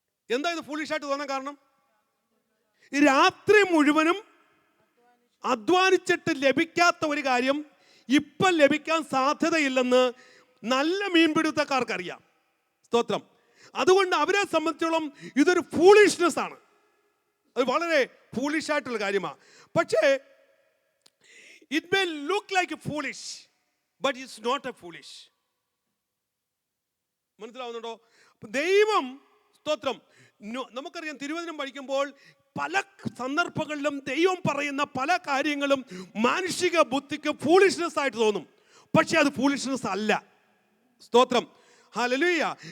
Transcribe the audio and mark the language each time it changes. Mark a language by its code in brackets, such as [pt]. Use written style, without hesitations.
[ml] എന്താ ഇത് ഫൂളിഷായിട്ട് തോന്നാൻ കാരണം? രാത്രി മുഴുവനും അധ്വാനിച്ചിട്ട് ലഭിക്കാത്ത ഒരു കാര്യം ഇപ്പം ലഭിക്കാൻ സാധ്യതയില്ലെന്ന് നല്ല മീൻപിടുത്തക്കാർക്കറിയാം. സ്തോത്രം. അതുകൊണ്ട് അവരെ സംബന്ധിച്ചോളം ഇതൊരു ഫൂളിഷ്നെസ് ആണ്, അത് വളരെ ഫൂളിഷായിട്ടുള്ള കാര്യമാണ്. [en] പക്ഷേ it may look like a foolish, but it's not a foolish. [ml] മനസ്സിലാവുന്നുണ്ടോ? ദൈവം, സ്തോത്രം, നമുക്കറിയാം തിരുവചനം പഠിക്കുമ്പോൾ പല സന്ദർഭങ്ങളിലും ദൈവം പറയുന്ന പല കാര്യങ്ങളും മാനുഷിക ബുദ്ധിക്ക് ഫൂളിഷ്നെസ് ആയിട്ട് തോന്നും. പക്ഷെ അത് ഫൂളിഷ്നെസ് അല്ല. സ്തോത്രം. ഹല്ലേലൂയ.